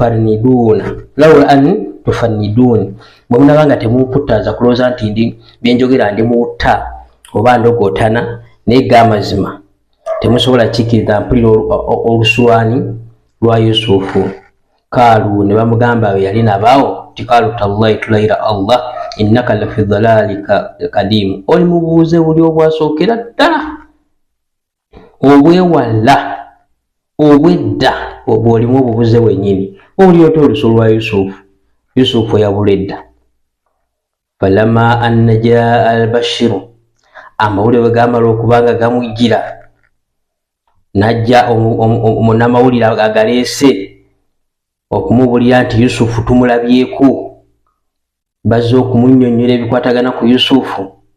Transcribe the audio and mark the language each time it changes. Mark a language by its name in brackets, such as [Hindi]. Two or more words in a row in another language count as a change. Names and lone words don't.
[Ganda] tufanniduni, bwe munabanga temunkutaza kulowooza nti ndi byenjogera ndi muutta oba ndogootana, naye ga mazima temusobola kikiriza mpulira olusuwaani lwa Yusufu. Kaalu, ne bamugamba we yali nabaawo nti [Arabic] قالوا تالله, [Ganda] tulayira Allah, [Arabic] إنك لفي ضلالك القديم, [Ganda] oli mu bubuze buli obwasookera ddala obwewala obwedda, bw'olimu obubuze bwennyini, oli oti olusu lwa Yusufu yabuledda. [Arabic] فلما أن جاء البشير, [Ganda] amawulire bwe gaamala okubanga gamujjira, najja omunnamawulire agaleese okumubulira nti Yusufu tumulabyeko, bazze okumunnyonnyola ebikwatagana ku Yusufu.